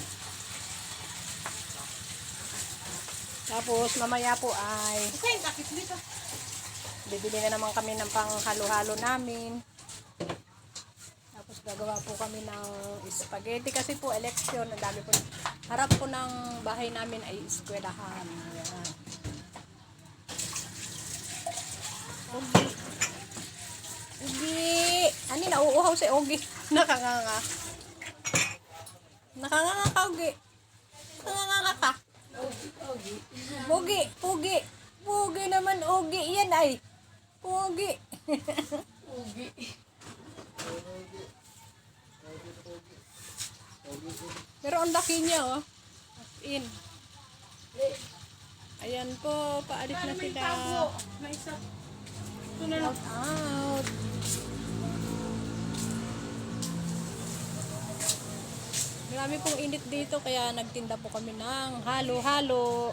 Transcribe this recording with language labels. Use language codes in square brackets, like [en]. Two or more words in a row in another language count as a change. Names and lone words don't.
[tl] Tapos mamaya po ay bibili na naman kami ng panghalo-halo namin. Tapos gagawa po kami ng spaghetti kasi po election. Ang dami po. Harap po ng bahay namin ay eskwelahan. Ayan. Ogi. Ogi. Ani, nauuhaw si Ogi. Nakanganga. Nakanganga ka, Ogi. Nakanganga ka. Ogi. Ogi. Ogi naman, Ogi. Yan ay. Ogi. Ugi. Pero ang laki niya, oh. As in. Ayan po, paalis na May sila. tabo. May isa. Ito na lang. Out. Marami pong init dito kaya nagtinda po kami ng halo-halo.